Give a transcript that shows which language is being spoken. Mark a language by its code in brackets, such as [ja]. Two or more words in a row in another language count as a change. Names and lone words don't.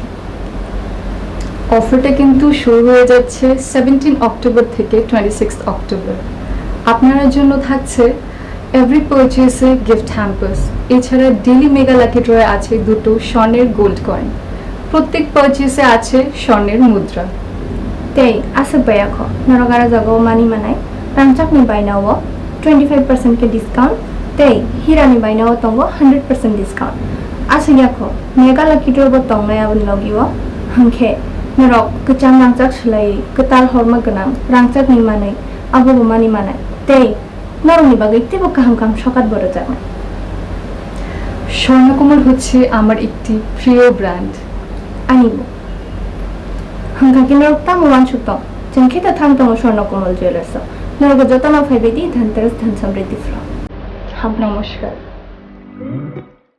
[bn] অফারটা কিন্তু শুরু হয়ে যাচ্ছে 17 অক্টোবর থেকে 26 অক্টোবর। আপনার জন্য থাকছে [en] every purchase gift hampers, [bn] এছাড়া [en] daily mega lucky draw [bn] আছে দুটো স্বর্ণের [en] gold coin, [bn] প্রত্যেক পারচেসে আছে স্বর্ণের মুদ্রা। [trp] Tei asa baya ko narogara jago mani manai rangchak ni bainawo 25% ke discount tei hira ni bainawo tongo 100% discount asa yako [en] mega lucky draw [trp] bo tongnai abun logiwo hangkhe narok kechang rangchak slai ketal horma ganang rangchak ni manai abo bo mani manai tei naroni bagai tebo kaham kam sokat boro jana [bn] স্বর্ণকমল হচ্ছে আমার একটি প্রিয় ব্র্যান্ড। [trp] anibo hangka kinarok tamo wansukto jengkita thang tongo Swarnakomal Jewellers narogo jotama 5 di dhanteras dhan samriddhi flow [bn] নমস্কার।